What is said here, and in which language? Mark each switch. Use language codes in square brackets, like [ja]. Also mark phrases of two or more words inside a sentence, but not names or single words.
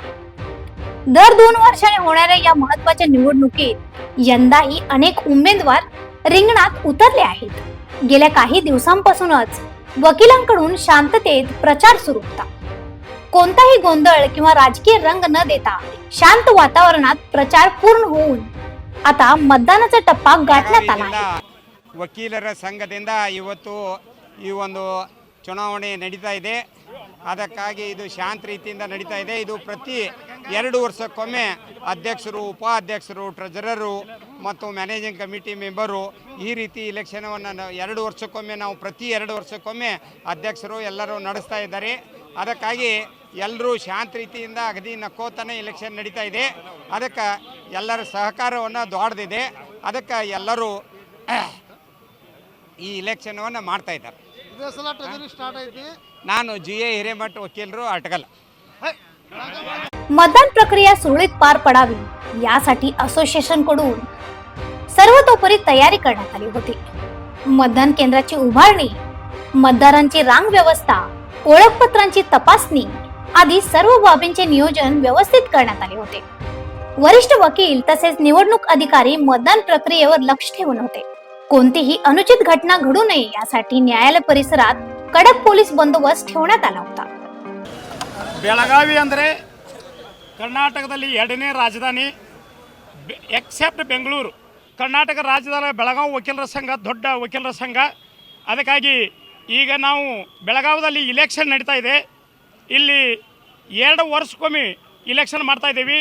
[mr] दर 2 वर्षांनी होणाऱ्या या महत्त्वाच्या निवडणुकीत यंदाही अनेक उमेदवार रिंगणात उतरले आहेत। गेल्या काही दिवसांपासूनच वकिलांकडून शांततेत प्रचार सुरू होता। कोणताही गोंधळ किंवा राजकीय रंग न देता शांत वातावरणात प्रचार पूर्ण होऊन आता मतदानाचा टप्पा गाठण्यात आला आहे। [kn] ವಕೀಲರ ಸಂಘದಿಂದ ಇವತ್ತು ಈ ಒಂದು ಚುನಾವಣೆ ನಡೀತಾ ಇದೆ। ಅದಕ್ಕಾಗಿ ಇದು ಶಾಂತ ರೀತಿಯಿಂದ ನಡೀತಾ ಇದೆ। ಇದು ಪ್ರತಿ 2 ವರ್ಷಕ್ಕೊಮ್ಮೆ ಅಧ್ಯಕ್ಷರು, ಉಪಾಧ್ಯಕ್ಷರು, ಟ್ರೆಜರರು ಮತ್ತು [en] managing committee [kn] ಮೆಂಬರು ಈ ರೀತಿ ಇಲೆಕ್ಷನವನ್ನು 2 ವರ್ಷಕ್ಕೊಮ್ಮೆ ನಾವು ಪ್ರತಿ 2 ವರ್ಷಕ್ಕೊಮ್ಮೆ ಅಧ್ಯಕ್ಷರು ಎಲ್ಲರೂ ನಡೆಸ್ತಾ ಇದ್ದಾರೆ। ಅದಕ್ಕಾಗಿ ಎಲ್ಲರೂ ಶಾಂತ ರೀತಿಯಿಂದ ಅಗದಿ ನಕ್ಕೋತಾನೆ ಇಲೆಕ್ಷನ್ ನಡೀತಾ ಇದೆ। ಅದಕ್ಕೆ ಎಲ್ಲರ ಸಹಕಾರವನ್ನು ದೊಡ್ಡದಿದೆ। ಅದಕ್ಕೆ ಎಲ್ಲರೂ ಈ ಇಲೆಕ್ಷನವನ್ನು ಮಾಡ್ತಾ ಇದ್ದಾರೆ। ನಾನು GA ಹಿರೇಮಠ वकीलರು अटकल। [mr] मतदान प्रक्रिया सुरळीत पार पडावी यासाठी असोसिएशन कडून सर्वतोपरी तयारी करण्यात आली होती। मतदान केंद्राची उभारणी, मतदारांची रांग व्यवस्था, ओळखपत्रांची तपासणी आदी सर्व बाबींचे नियोजन व्यवस्थित करण्यात आले होते। वरिष्ठ वकील तसेच निवडणूक अधिकारी मतदान प्रक्रियेवर लक्ष ठेवून होते। कोणतीही अनुचित घटना घडू नये यासाठी न्यायालय परिसरात कडक पोलीस बंदोबस्त ठेवण्यात आला होता। [kn] ಬೆಳಗಾವಿ ಅಂದರೆ ಕರ್ನಾಟಕದಲ್ಲಿ ಎರಡನೇ ರಾಜಧಾನಿ ಎಕ್ಸೆಪ್ಟ್ ಬೆಂಗಳೂರು। ಕರ್ನಾಟಕ ರಾಜ್ಯದ ಬೆಳಗಾವಿ ವಕೀಲರ ಸಂಘ ದೊಡ್ಡ ವಕೀಲರ ಸಂಘ। ಅದಕ್ಕಾಗಿ ಈಗ ನಾವು ಬೆಳಗಾವಿಯಲ್ಲಿ ಇಲೆಕ್ಷನ್ ನಡೀತಾ ಇದೆ। ಇಲ್ಲಿ 2 ವರ್ಷಕ್ಕೊಮ್ಮೆ ಇಲೆಕ್ಷನ್ ಮಾಡ್ತಾ ಇದ್ದೀವಿ।